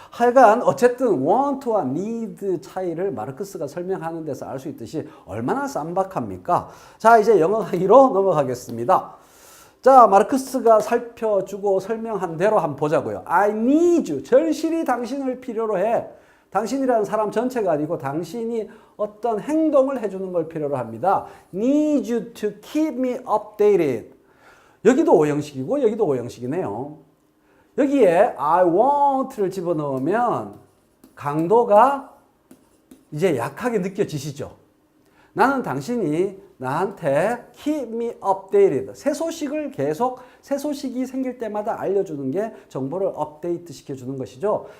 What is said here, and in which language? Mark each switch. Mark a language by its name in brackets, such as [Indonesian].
[Korean] 하여간 어쨌든 want와 need 차이를 마르크스가 설명하는 데서 알 수 있듯이 얼마나 쌈박합니까? 자, 이제 영어 강의로 넘어가겠습니다. 자, 마르크스가 살펴주고 설명한 대로 한번 보자고요. [English] I need you. [Korean] 절실히 당신을 필요로 해. 당신이라는 사람 전체가 아니고 당신이 어떤 행동을 해주는 걸 필요로 합니다. [English] Need you to keep me updated. [Korean] 여기도 오형식이고 여기도 오형식이네요. 여기에 I want 를 집어넣으면 강도가 이제 약하게 느껴지시죠? 나는 당신이 나한테 keep me updated. 새 소식이 생길 때마다 알려주는 게 정보를 업데이트 시켜주는 것이죠.